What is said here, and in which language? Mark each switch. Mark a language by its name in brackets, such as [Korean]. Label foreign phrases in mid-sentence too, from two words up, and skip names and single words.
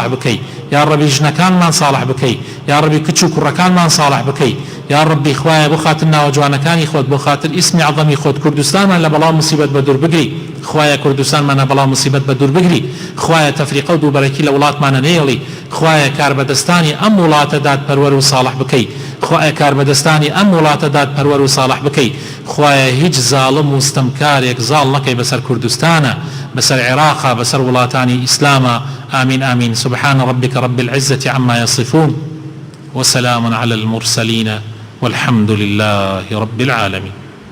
[Central Kurdish] بکەی، [Arabic] یا ربی [Central Kurdish] ژنەکانمان صالح بکەی، [Arabic] یا ربی [Central Kurdish] کچ و کوڕەکانمان صالح بکەی، [Arabic] یا ربی [Central Kurdish] خوایە بۆ خاتر ناوە جوانەکانی خۆت بۆ خاتر ئیسمی عەظەمی خۆت کوردستانمان لە بەڵاو موسیبەت بە دوور بگری، خوایە کوردستانمان لە بەڵاو موسیبەت بە دوور بگری، خوایە تەفریقە و دووبەرەکی لە وڵاتمانە نێڵی، خوایە کاربەدەستانی ئەم وڵاتە دادپەروەر و صالح بکەی، خوایە کاربەدەستانی ئەم وڵاتە دادپەروەر و صالح بکەی، خوایە هیچ زاڵم و ستەمکارێک زاڵ نەکەی بەسەر کوردستانە، بەسەر عێراقا، بەسەر وڵاتانی ئیسلامە. [Arabic] آمين آمين. سبحان ربك رب العزة عما يصفون وسلام على المرسلين والحمد لله رب العالمين.